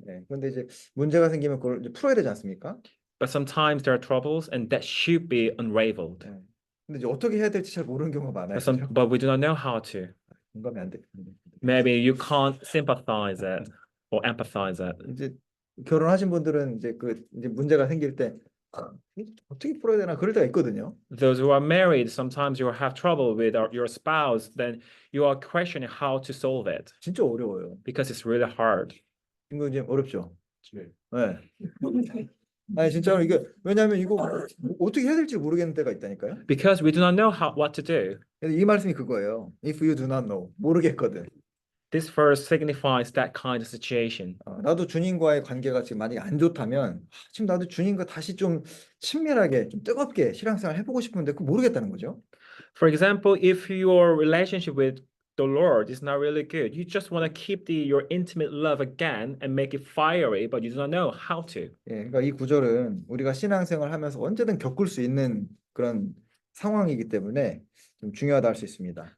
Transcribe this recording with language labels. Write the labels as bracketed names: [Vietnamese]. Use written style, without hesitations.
[Korean] 네, 그런데 이제 문제가 생기면 그걸 이제 풀어야 되지 않습니까? [English] But sometimes there are troubles, and that should be unraveled. [Korean] 네. 근데 이제 어떻게 해야 될지 잘 모르는 경우가 많아요. [English] But we do not know how to. [Korean] 공감이 안 돼. [English] Maybe you can't sympathize it or empathize it. [Korean] 이제 결혼하신 분들은 이제 이제 문제가 생길 때 어떻게 풀어야 되나 그럴 때가 있거든요. [English] Those who are married, sometimes you have trouble with your spouse, then you are questioning how to solve it [Korean] 진짜 어려워요. [English] because it's really hard. [Korean] 이거 이제 어렵죠. 네. 아니 진짜로 이게 왜냐하면 이거 어떻게 해야 될지 모르겠는 때가 있다니까요. [English] Because we do not know what to do. [Korean] 이 말씀이 그거예요. [English] If you do not know, 모르겠거든. This verse signifies that kind of situation. [Korean] 나도 주님과의 관계가 지금 만약에 안 좋다면 지금 나도 주님과 다시 좀 친밀하게, 좀 뜨겁게 신앙생활 해보고 싶은데 그거 모르겠다는 거죠. [English] For example, if your relationship with the Lord is not really good, you just want to keep your intimate love again and make it fiery, but you do not know how to. [Korean] 예, 그러니까 이 구절은 우리가 신앙생활 하면서 언제든 겪을 수 있는 그런 상황이기 때문에 좀 중요하다 할 수 있습니다.